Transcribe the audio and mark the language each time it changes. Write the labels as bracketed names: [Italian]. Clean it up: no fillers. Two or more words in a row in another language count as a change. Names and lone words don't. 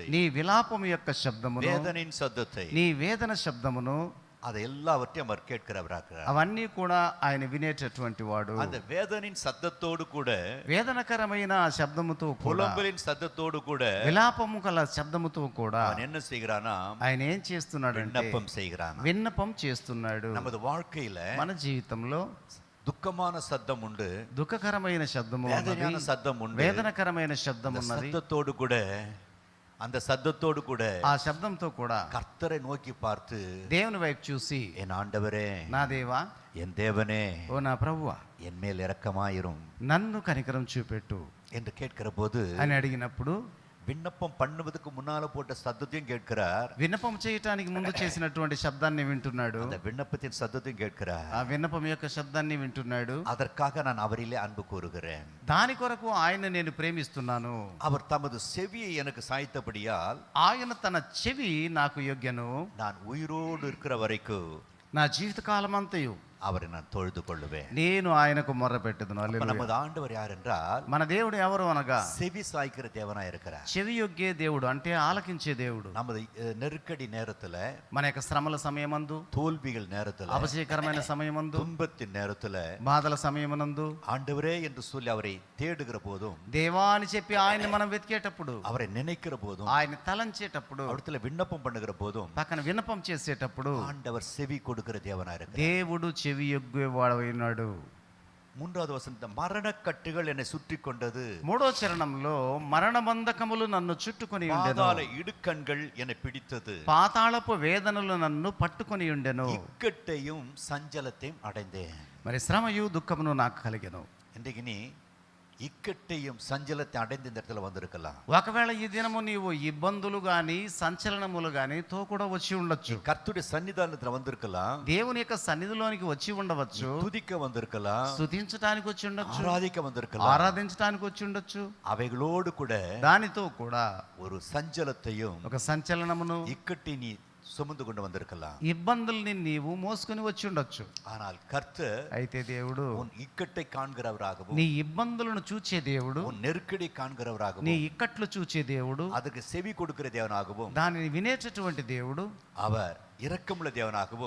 [Telugu] నీ విలాపము యొక్క శబ్దమును, [Tamil] வேதனின் சத்தத்தை, [Telugu] నీ వేదన శబ్దమును, [Tamil] அதை எல்லாவற்றையும் அவர் கேட்கிறவராகிறார். [Telugu] అవన్నీ కూడా ఆయన వినేటటువంటి వాడు. [Tamil] அந்த வேதனின் சத்தத்தோடு கூட, [Telugu] వేదనకరమైన ఆ శబ్దముతో కూడా, [Tamil] புலம்பலின் சத்தத்தோடு கூட [Telugu] విలాపము గల శబ్దముతో కూడా [Tamil] அவன் என்ன செய்கிறானா? [Telugu] ఆయన ఏం చేస్తున్నాడు అంటే, [Tamil] விண்ணப்பம் செய்கிறான். [Telugu] విన్నపం చేస్తున్నాడు. [Tamil] நமது வாழ்க்கையில [Telugu] మన జీవితంలో [Tamil] துக்கமான சத்தம் உண்டு, [Telugu] దుఃఖకరమైన శబ్దము ఉన్నది, [Tamil] வேதனையான சத்தம் உண்டு. [Telugu] వేదనకరమైన శబ్దం [Tamil] அந்த [Telugu] ఉన్నది. [Tamil] சத்தத்தோடு கூட, அந்த சத்தத்தோடு கூட [Telugu] ఆ శబ్దంతో కూడా [Tamil] கர்த்தரை நோக்கி பார்த்து, [Telugu] దేవుని వైపు చూసి, [Tamil] என் ஆண்டவரே, [Telugu] నా దేవా, [Tamil] என் தேவனே, [Telugu] ఓ నా ప్రభువా, [Tamil] என் மேல் இரக்கமாயிரும் [Telugu] నన్ను కనికరం చూపెట్టు [Tamil] என்று கேட்கிற போது, [Telugu] అని అడిగినప్పుడు [Tamil] விண்ணப்பம் பண்ணுவதற்கு முன்னால போட்ட சத்தத்தையும் கேட்கிறார், [Telugu] విన్నపం చేయటానికి ముందు చేసినటువంటి శబ్దాన్ని వింటున్నాడు. [Tamil] அந்த விண்ணப்பத்தின் சத்தத்தையும் கேட்கிறார். [Telugu] ఆ విన్నపం యొక్క శబ్దాన్ని వింటున్నాడు. [Tamil] அதற்காக நான் அவரிலே அன்பு கூறுகிறேன். [Telugu] దాని కొరకు ఆయన నేను ప్రేమిస్తున్నాను. [Tamil] அவர் தமது செவியை எனக்கு சாய்த்தபடியால், [Telugu] ఆయన తన చెవి నాకు యొగ్గెను. [Tamil] நான் உயிரோடு இருக்கிற வரைக்கும் [Telugu] నా జీవితకాలం అంతయు [Tamil] அவரை நான் தொழுது கொள்ளுவேன். [Telugu] నేను ఆయనకు మొర్రపెట్టుదును. [Tamil] அப்ப [Telugu] హల్లెలూయా. [Tamil] நமது ஆண்டவர் யார் என்றால், [Telugu] మన దేవుడు ఎవరు అనగా, [Tamil] செவி சாய்க்கிற தேவனா இருக்கிறார். [Telugu] చెవి యొగ్గే దేవుడు, అంటే ఆలకించే దేవుడు. [Tamil] நமது நெருக்கடி நேரத்துல, [Telugu] మన యొక్క శ్రమల సమయమందు, [Tamil] தோல்விகள் நேரத்துல, [Telugu] అపజయకరమైన సమయమందు, [Tamil] துன்பத்தின் நேரத்துல [Telugu] బాధల సమయమునందు [Tamil] ஆண்டவரே என்று சொல்லி அவரை தேடுகிற போதும், [Telugu] దేవా అని చెప్పి ఆయన్ని మనం వెతికేటప్పుడు, [Tamil] அவரை நினைக்கிற போதும், [Telugu] ఆయన తలంచేటప్పుడు, [Tamil] அவரிடத்துல விண்ணப்பம் பண்ணுகிற போதும், [Telugu] పక్కన విన్నపం చేసేటప్పుడు [Tamil] ஆண்டவர் செவி கொடுக்கிற தேவனா இருக்கிறார். [Telugu] దేవుడు చెవి యొగ్గేవాడైనాడు. [Tamil] மூன்றாவது வசனத்தை, மரணக்கட்டுகள் என்னை சுற்றி கொண்டது, [Telugu] మూడో చరణంలో మరణ బంధకములు నన్ను చుట్టుకొని ఉండెను, [Tamil] பாதாள இடுக்கண்கள் என்னை பிடித்தது, [Telugu] పాతాళపు వేదనలు నన్ను పట్టుకొని ఉండెను, [Tamil] இக்கட்டையும் சஞ்சலத்தையும் அடைந்தேன். [Telugu] మరి శ్రమయు దుఃఖమును నాకు కలిగెను. [Tamil] இன்றைக்கு நீ இக்கட்டையும் சஞ்சலத்தை அடைந்த இந்த இடத்துல வந்திருக்கலாம். [Telugu] ఒకవేళ ఈ దినము నీవు ఇబ్బందులు గాని సంచలనములు గాని తో కూడా వచ్చి ఉండొచ్చు. [Tamil] கர்த்தருடைய சன்னிதானத்துல வந்திருக்கலாம். [Telugu] దేవుని యొక్క సన్నిధిలోనికి వచ్చి ఉండవచ్చు. [Tamil] துதிக்க வந்திருக்கலாம். [Telugu] స్తుతించడానికి వచ్చి ఉండొచ్చు. [Tamil] ஆராதிக்க வந்திருக்கலாம். [Telugu] ఆరాధించడానికి వచ్చి ఉండొచ్చు. [Tamil] அவைகளோடு கூட [Telugu] దానితో కూడా [Tamil] ஒரு சஞ்சலத்தையும் [Telugu] ఒక సంచలనమును [Tamil] இக்கட்டினி சுமந்து கொண்டு வந்திருக்கலாம். [Telugu] ఇబ్బందుల్ని నీవు మోసుకొని వచ్చి ఉండొచ్చు. [Tamil] ஆனால் கர்த்தர் [Telugu] అయితే దేవుడు [Tamil] உன் இக்கட்டை காண்கிறவராகவும் [Telugu] నీ ఇబ్బందులను చూచే దేవుడు, [Tamil] உன் நெருக்கடி காண்கிறவராகவும் [Telugu] నీ ఇక్కట్లు చూచే దేవుడు, [Tamil] அதுக்கு செவி கொடுக்கிற தேவனாகவும் [Telugu] దానిని వినేటటువంటి దేవుడు, [Tamil] அவர் இரக்கமுள்ள தேவனாகவும்